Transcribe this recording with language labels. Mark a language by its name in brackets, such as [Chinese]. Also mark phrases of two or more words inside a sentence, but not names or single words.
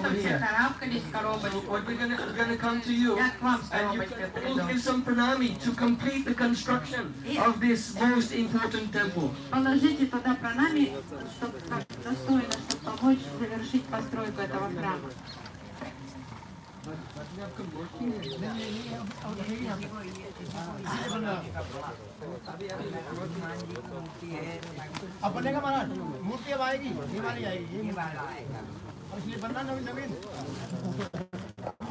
[Russian] чтобы все [English] here. [Russian] карабкались в [English] So [Russian] коробочку. [English] what we're gonna come to you, [Russian] Я к вам с [English] and you [Russian] коробочкой [English] can all [Russian] приду. [English] give some pranami to complete the construction of this most important temple. [Russian] Положите туда пранами, чтобы достойно, чтобы помочь завершить постройку этого храма. [Hindi] अपने का महाराज मूर्ति अब आएगी ये वाली आएगी ये वाली और इसलिए बनना नवीन नवीन